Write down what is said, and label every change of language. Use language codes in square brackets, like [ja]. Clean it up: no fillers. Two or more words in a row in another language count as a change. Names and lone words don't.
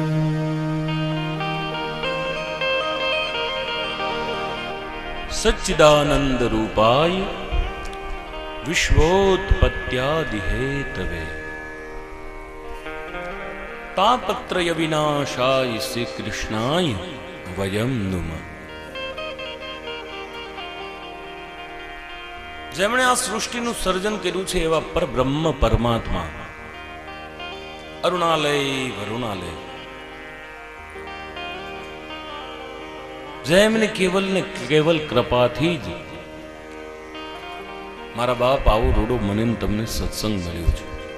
[sa] सच्चिदानंद रूपाय विश्वोत्पत्त्यादि हेतवे तापत्रय विनाशाय श्री कृष्णाय वयं नुमः। [gu] જેમણે આ સૃષ્ટિનું સર્જન કર્યું છે એવા પરબ્રહ્મ પરમાત્મા અરુણાલય વરુણાલય, જેમની કેવલ ને કેવલ કૃપાથી જ મારા બાપ આવો રોડો મને તમને સત્સંગ મળ્યો છે